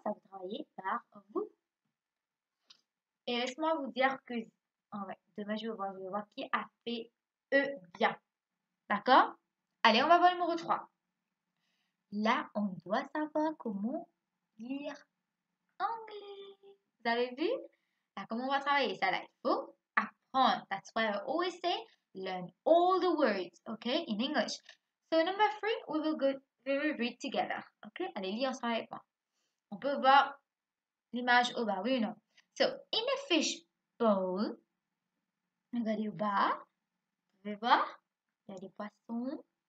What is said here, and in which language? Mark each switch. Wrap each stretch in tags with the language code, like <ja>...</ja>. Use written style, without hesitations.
<fr>Ça va travailler par vous. Et laisse-moi vous dire que demain, je vais voir qui a fait E bien. D'accord? Allez, on va voir le numéro 3. Là, on doit savoir comment lire anglais. Vous avez vu? Là, comment on va travailler ça là? Il faut apprendre.</fr> <en>That's why I always say, learn all the words, okay, in English. So, number 3, we will read together. Okay?</en> <fr>Allez, lire ensemble avec moi. On peut voir l'image au bas, oui ou non?</fr> <en>So, in a fish bowl,</en> <fr>regardez au bas, vous pouvez voir, il y a des poissons.</fr>